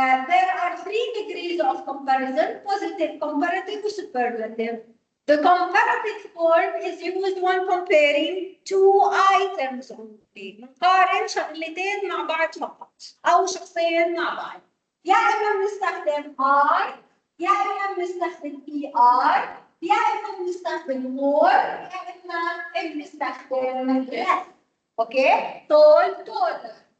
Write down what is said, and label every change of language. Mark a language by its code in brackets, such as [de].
[en] There are 3 degrees of comparison: positive, comparative, superlative. The comparative form is used when comparing 2 items only. [ar] نقارن شغلتين مع بعض فقط أو شخصين مع بعض. يا إما بنستخدم I، يا إما بنستخدم ER، يا إما بنستخدم more، يا إما بنستخدم less. [en] Okay? tall, taller.